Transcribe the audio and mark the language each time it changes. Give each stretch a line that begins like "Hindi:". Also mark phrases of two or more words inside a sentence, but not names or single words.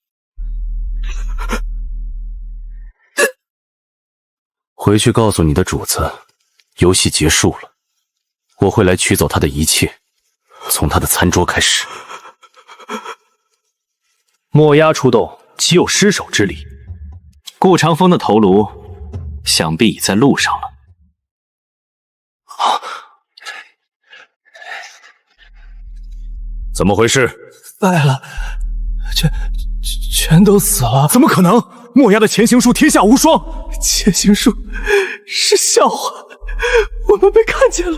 Chinese: 回去告訴你的主子，遊戲結束了，我會來取走他的一切，從他的餐桌開始。墨鴉出動，豈有失手之理？顧長風的頭顱想必已在路上了。怎么回事？败了，全都死了。怎么可能？墨牙的潜行术天下无双，潜行术是笑话，我们被看见了。